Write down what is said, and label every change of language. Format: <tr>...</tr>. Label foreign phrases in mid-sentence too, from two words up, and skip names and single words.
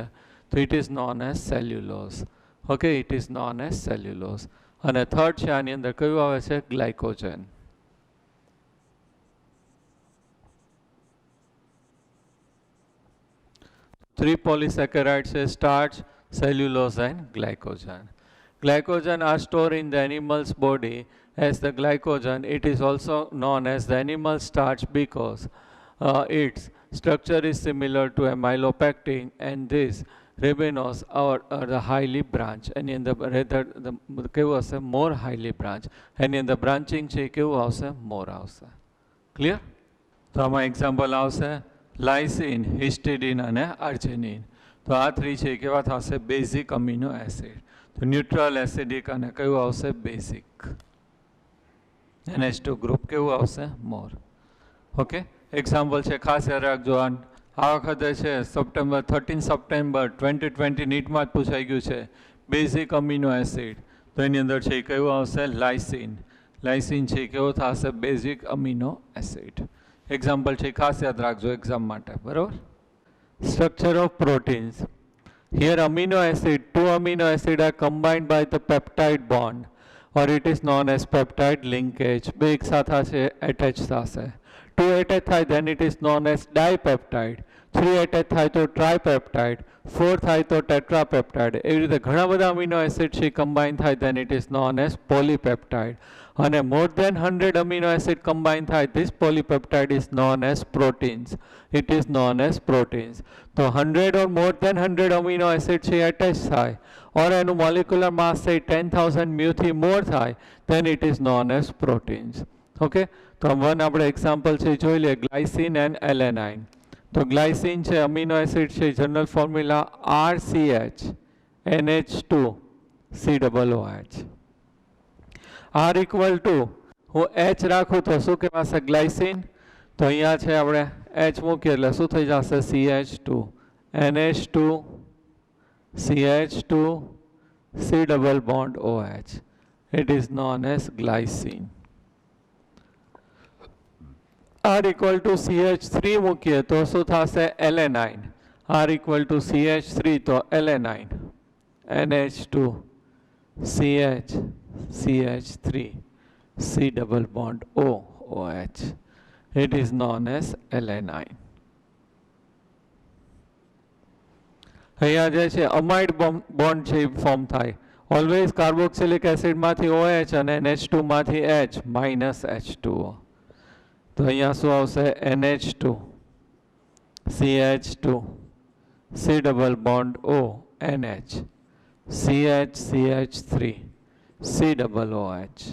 <en>to it is known as cellulose. okay it is known as cellulose.</en> <gu>અને થર્ડ છે</gu> <en>આની અંદર</en> <gu>કયું આવે છે ગ્લાયકોજન.</gu> <en>three polysaccharide</en> <gu>છે</gu> <en>starch cellulose and glycogen. Glycogen are stored in the animal's body as the glycogen. It is also known as the animal starch because its structure is similar to amylopectin, and this ribinose are the highly branched, and in the rather the</en> <gu>કેવું હશે</gu> <en>more highly branched, and in the branching</en> <gu>છે કેવું આવશે</gu> <en>more આવશે. Clear?</en> <gu>તો આમાં એક્ઝામ્પલ આવશે લાઇસિન, હિસ્ટિડિન અને આર્જેનિન. તો આ થ્રી છે કેવા થશે</gu> <en>basic amino acid.</en> <gu>તો</gu> <en>neutral acidic</en> <gu>અને કયું આવશે બેઝિક. NH2 ગ્રુપ કેવું આવશે મોર. ઓકે એક્ઝામ્પલ છે ખાસ યાદ રાખજો. આ વખતે છે સપ્ટેમ્બર 13 સપ્ટેમ્બર 2020 નીટમાં જ પૂછાઈ ગયું છે</gu> <en>basic amino acid.</en> <gu>તો એની અંદર છે કયું આવશે લાઇસિન. લાઇસિન છે કેવો થશે</gu> <en>basic amino acid.</en> <gu>એક્ઝામ્પલ છે ખાસ યાદ રાખજો એક્ઝામ માટે. બરાબર.</gu> <en>Structure of proteins. Here amino acid, two amino acid are combined by the peptide bond, or it is known as peptide linkage.</en> <gu>બે એક સાથે છે attach થશે.</gu> <en>Two attach થાય then it is known as dipeptide. Three attach</en> <gu>થાય તો</gu> <en>tripeptide. Four</en> <gu>થાય તો</gu> <en>tetrapeptide.</en> <gu>એવી રીતે ઘણા બધા</gu> <en>amino acid</en> <gu>છે combine થાય</gu> <en>then it is known as polypeptide. અને more than 100 amino acid combine થાય, this polypeptide is known as proteins. It is known as proteins. તો 100 or more than 100 amino acid છે attach</en> <gu>થાય or એનું</gu> <en>molecular mass say 10,000 mu થી more થાય then it is known as proteins. Okay?</en> <gu>તો વન આપણે એક્ઝામ્પલ છે જોઈ લઈએ,</gu> <en>glycine and alanine.</en> <gu>તો ગ્લાયસિન છે અમીનો એસિડ છે,</gu> <en>general formula</en> <gu>RCH NH2 COOH.</gu> <en>R equal to</en> <gu>હું H રાખું તો શું કહેવાશે? ગ્લાયસિન. તો અહીંયા છે આપણે H મૂકીએ એટલે શું થઈ જશે?</gu> <en>CH2 NH2 CH2 C double bond OH. It is known as glycine. R equal to CH3</en> <gu>મૂકીએ તો શું થશે?</gu> <en>એલેનાઇન. R equal to CH3</en> <gu>તો એલેનાઇન.</gu> <en>NH2 CH CH3 C double bond O OH. It is known as alanine.</en> <gu>અહીંયા જે છે</gu> <en>amide bond</en> <gu>છે એ ફોર્મ થાય.</gu> <en>always carboxylic</en> <gu>એસિડમાંથી OH અને NH2 માંથી H માઇનસ H2O. તો અહીંયા શું આવશે?</gu> <en>NH2 CH2 C double bond O NH CH CH3 C double OH.</en>